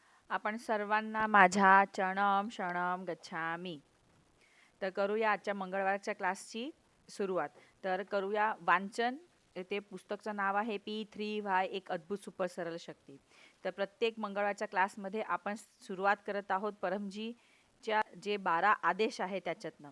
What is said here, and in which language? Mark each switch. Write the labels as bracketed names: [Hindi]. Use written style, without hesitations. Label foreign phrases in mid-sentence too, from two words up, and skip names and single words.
[Marathi] आपण सर्वांना माझ्या [Sanskrit] चरणम शरणम गच्छामी. [Marathi] तर करूया आजच्या मंगळवारच्या क्लासची सुरुवात. तर करूया वाचन. ते पुस्तकचं नाव आहे P3Y एक अद्भुत सुपर सरळ शक्ती. तर प्रत्येक मंगळवारच्या क्लासमध्ये आपण सुरुवात करत आहोत परमजीच्या जे 12 आदेश आहे त्याच्यातनं.